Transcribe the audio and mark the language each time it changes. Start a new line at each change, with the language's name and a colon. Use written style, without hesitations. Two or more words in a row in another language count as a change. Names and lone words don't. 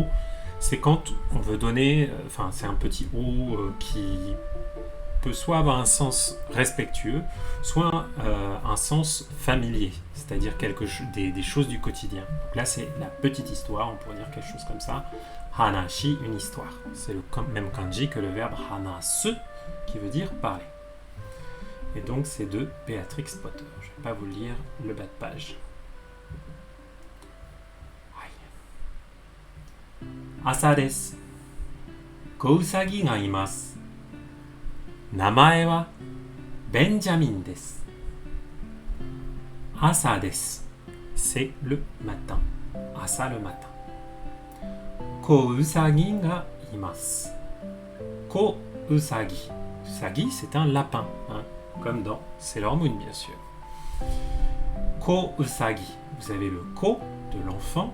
French: C'est quand on veut donner, c'est un petit O qui peut soit avoir un sens respectueux, soit un sens familier, c'est-à-dire des choses du quotidien. Donc là, c'est la petite histoire, on pourrait dire quelque chose comme ça. Hanashi, une histoire. C'est le même kanji que le verbe hanasu, qui veut dire parler. Et donc, c'est de Béatrix Potter. Je ne vais pas vous lire le bas de page.
Japanese: 朝です. 子うさぎがいます. Namae wa Benjamin desu. 朝です.
French: C'est le matin. Asa, le matin.
Japanese: 子うさぎがいます.
French: Kousagi. Usagi, c'est un lapin, comme dans Sailor Moon, bien sûr. Ko-usagi, vous avez le ko de l'enfant.